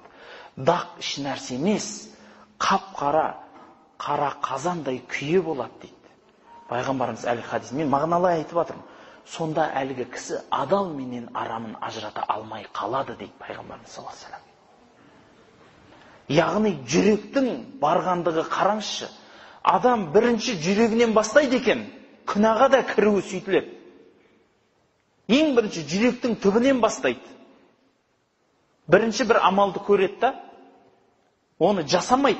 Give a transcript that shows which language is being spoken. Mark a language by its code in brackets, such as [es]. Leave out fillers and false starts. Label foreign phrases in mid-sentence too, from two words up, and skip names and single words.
[kk] Дақ іш нәрсе емес, қап-қара қазандай күйе болады дейді. Пайғамбарымыз әлгі хадис, мен мағыналай айтып жатырмын. Сонда әлгі кісі адал менен арамын ажырата алмай қалады дейді Пайғамбарымыз [ar] صلى الله عليه وسلم. [kk] Яғни жүректің барғандығы қараңызшы. Адам бірінші жүрегінен бастайды екен, күнәға да кіруі сөйтіледі. Ең бірінші жүректің түбінен бастайды. Бірінші бір амалды көреді да, оны жасамайды.